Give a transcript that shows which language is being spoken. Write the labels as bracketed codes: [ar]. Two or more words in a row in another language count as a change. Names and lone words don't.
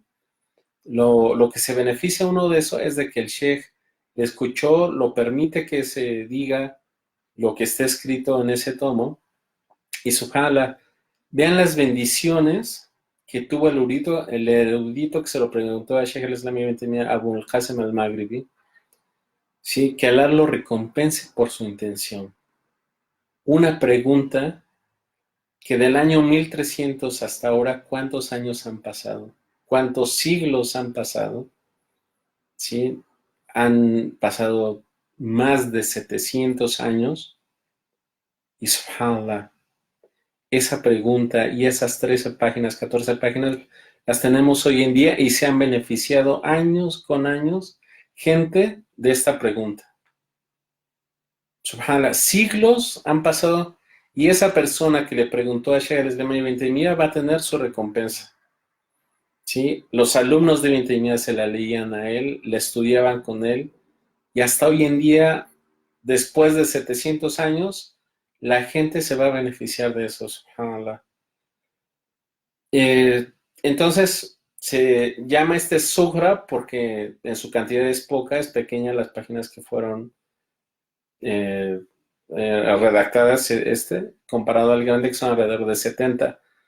[es] Lo que se beneficia uno de eso es de que el Sheikh escuchó, lo permite que se diga lo que está escrito en ese tomo, Y subhanallah, vean las bendiciones que tuvo el erudito que se lo preguntó a Sheikh al-Islam ibn Taymiyyah, Abu al-Qasim al-Maghribi, ¿sí? Que Allah lo recompense por su intención. Una pregunta que del año 1300 hasta ahora, ¿cuántos años han pasado? ¿Cuántos siglos han pasado? ¿Sí? Han pasado más de 700 años y subhanallah, esa pregunta y esas 13 páginas, 14 páginas, las tenemos hoy en día y se han beneficiado años con años gente de esta pregunta. Subhanallah, siglos han pasado y esa persona que le preguntó a Sheikh al-Islam ibn Taymiyyah va a tener su recompensa. ¿Sí? Los alumnos de ibn Taymiyyah se la leían a él, le estudiaban con él y hasta hoy en día, después de 700 años, la gente se va a beneficiar de eso, subhanallah. Entonces, se llama este Sugra porque en su cantidad es poca, es pequeña las páginas que fueron eh, redactadas, comparado al grande que son alrededor de 70.